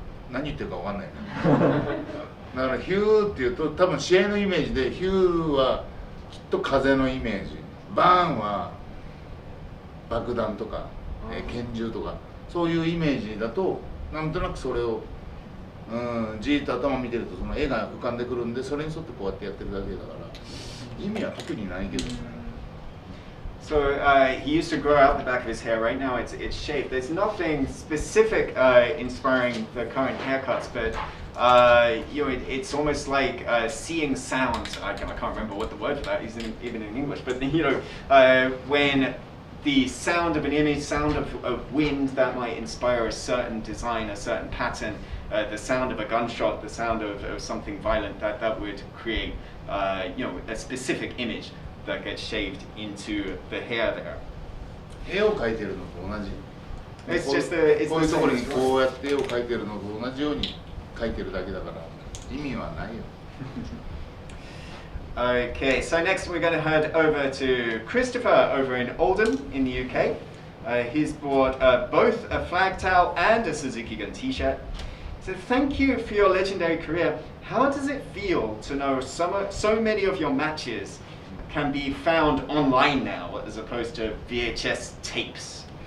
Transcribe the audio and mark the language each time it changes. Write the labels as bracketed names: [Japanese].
[Japanese] 何言ってるか分かんないだからヒューっていうと多分試合のイメージで、ヒューはきっと風のイメージ、バーンは爆弾とか、拳銃とかそういうイメージだと、なんとなくそれをじーっと頭見てるとその絵が浮かんでくるんで、それに沿ってこうやってやってるだけだから意味は特にないけどね。 [English] So he used to grow out the back of his hair. Right now it's shaved. There's nothing specific inspiring the current haircuts, but it's almost like seeing sounds. I can't remember what the word for that is even in English, but when the sound of an image, sound of wind that might inspire a certain design, a certain pattern, the sound of a gunshot, the sound of something violent, that would create a specific image that gets shaved into the hair there. [Japanese] 絵を描いてるのと同じ。 [English] It's just the [Japanese] こういうところにこうやって絵を描いてるのと同じように描いてるだけだから意味はないよ。 [English] Okay, so next we're going to head over to Christopher over in Oldham in the UK. He's bought both a flag towel and a Suzuki Gun t-shirt. So thank you for your legendary career. How does it feel to know so many of your matches can be found online now as opposed to VHS tapes?